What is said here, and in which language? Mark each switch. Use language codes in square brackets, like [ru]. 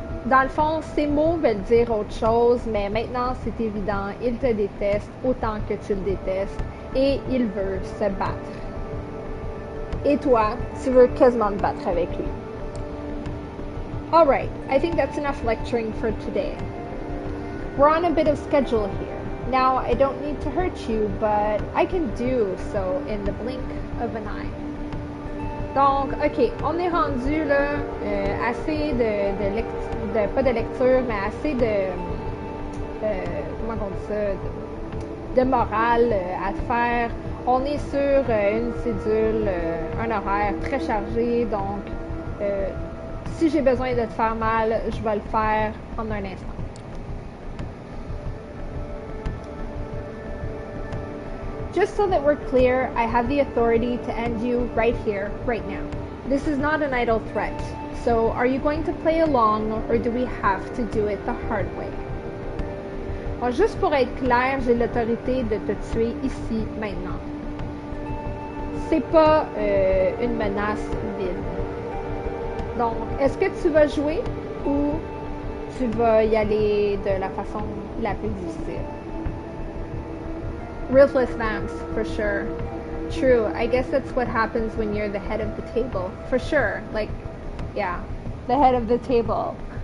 [fr] Dans le fond, ces mots veulent dire autre chose, mais maintenant c'est évident, il te déteste autant que tu le détestes et il veut se battre. Et toi, tu veux quasiment te battre avec lui. [en] Alright, I think that's enough lecturing for today. We're on a bit of schedule here. Now, I don't need to hurt you, but I can do so in the blink of an eye. [fr] Donc, ok, on est rendu là, assez pas de lecture, mais assez de, comment on dit ça, de morale à faire. On est sur une cédule, un horaire très chargé, donc si j'ai besoin de te faire mal, je vais le faire en un instant. [en] Just so that we're clear, I have the authority to end you right here, right now. This is not an idle threat. So, are you going to play along or do we have to do it the hard way? [fr] Bon, juste pour être clair, j'ai l'autorité de te tuer ici, maintenant. C'est pas une menace vide. Donc, est-ce que tu vas jouer ou tu vas y aller de la façon la plus difficile? [en] Ruthless vamps, for sure. True, I guess that's what happens when you're the head of the table. For sure. Like, yeah, the head of the table.